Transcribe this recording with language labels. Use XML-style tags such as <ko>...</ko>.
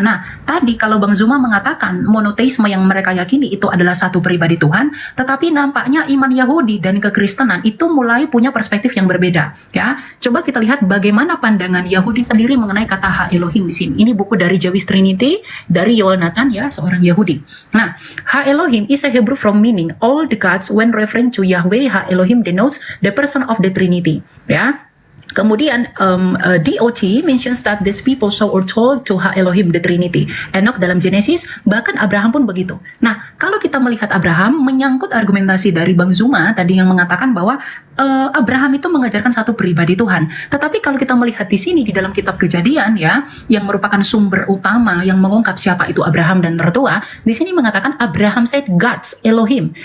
<id>Nah, tadi kalau Bang Zuma mengatakan monoteisme yang mereka yakini itu adalah satu pribadi Tuhan, tetapi nampaknya iman Yahudi dan kekristenan itu mulai punya perspektif yang berbeda. Ya, coba kita lihat bagaimana pandangan Yahudi sendiri mengenai kata Ha Elohim di sini. Ini buku dari Jewish Trinity dari Yoel Nathan, ya, seorang Yahudi.</id> <en>Nah, Ha Elohim is a Hebrew from meaning all the gods when referring to Yahweh. Ha Elohim denotes the person of the Trinity.</en> <id>Ya. Kemudian</id> <en>DOT mentions that these people saw or told to Ha Elohim the Trinity.</en> <id>Enoch dalam Genesis, bahkan Abraham pun begitu. Nah, kalau kita melihat Abraham menyangkut argumentasi dari Bang Zuma tadi yang mengatakan bahwa Abraham itu mengajarkan satu pribadi Tuhan. Tetapi kalau kita melihat di sini di dalam kitab Kejadian, ya, yang merupakan sumber utama yang mengungkap siapa itu Abraham dan mertua, di sini mengatakan</id> <en>Abraham said God's Elohim.</en>